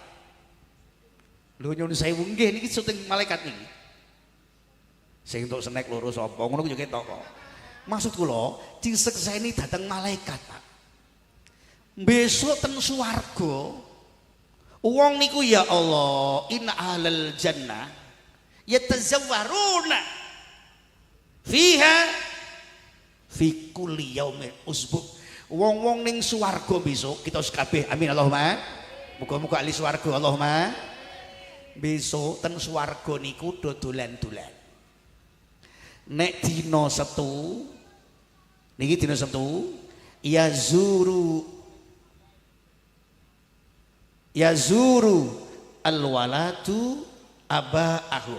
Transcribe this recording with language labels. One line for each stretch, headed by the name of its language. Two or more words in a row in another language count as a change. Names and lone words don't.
Javanese: Lho nyuwun sewu nggih niki syuting malaikat niki. Sing entuk snack loro sapa ngono ku yo ketok kok. Maksud kula disekseni dateng malaikat, Pak. Besok ten swarga wong niku
Arabic: يا الله, إن أهل الجنة يتزاورون فيها في كل يوم أسبوع.
Javanese: Wong-wong ning swarga besok kita kabeh
Arabic: آمين اللهم.
Javanese: Muga-muga ahli swarga Allahumma. Besok ten swarga niku dodolan-dolan. Nek dina Setu niki dina Setu
Arabic: يزور الولد آباءهم.